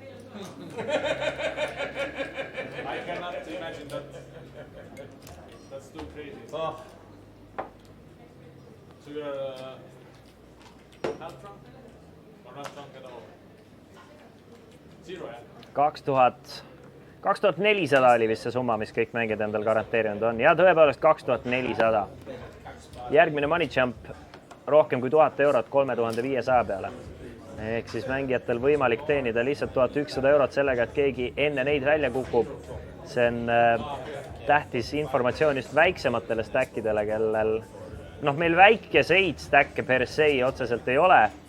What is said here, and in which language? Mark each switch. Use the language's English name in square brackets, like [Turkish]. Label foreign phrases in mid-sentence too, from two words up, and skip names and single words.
[English] I cannot imagine that. That's too crazy. So you're half drunk? Or not drunk at all? Zero, [Estonian] jah? 2400 oli vist see summa, mis kõik mängijad endal garanteerinud on. Ja tõepoolest 2400. Järgmine [English] money jump [Estonian] rohkem kui 1000 eurot 3500 peale. Ehk siis mängijatel võimalik teenida lihtsalt 1100 eurot sellega, et keegi enne neid välja kukub. See on tähtis informatsioon just väiksematele stackidele, kellel meil väikeseid stacke [Latin] per se [Estonian] otseselt ei ole.